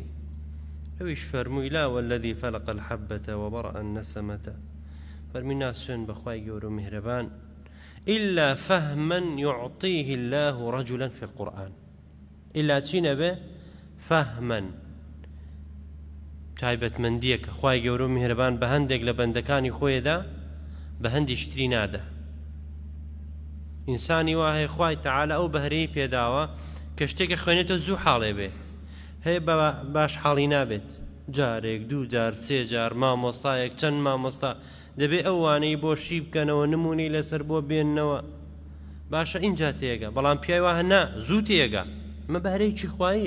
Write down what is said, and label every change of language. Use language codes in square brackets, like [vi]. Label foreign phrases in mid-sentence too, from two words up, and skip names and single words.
[ckb] ئەویش فەرمووی [ar] لا والذي فلق الحبة وبرأ النسمة [ckb] فەرمی ناسوێن بەخوای گەورە و میهرەبان [ar] إلا فهما يعطيه الله رجلا في القرآن [ckb] إلا چینە بێ فهما تایبەتمەندیەکە خوای گەورە و میهرەبان بە هەندێک لە بەندەکانی خۆیدا بە هەندیش تری نادە. ئینسانی وا هەیە خوای تەعالە ئەو بەهرەی پێداوە کە شتێکە خوێنێتە زوو حاڵێ بێ، هەیە باش حاڵی نابێت، جارێک دوو جار سێ جار مامۆستایەک چەند مامۆستا دەبێ ئەوانەی بۆ شی بکەنەوە نمونەی لەسەر بۆ بێننەوە باشە اینجا تێگە، بەڵام پیاوی وا هەنا زوو تێگە مە بەهرەیەکی خواییە.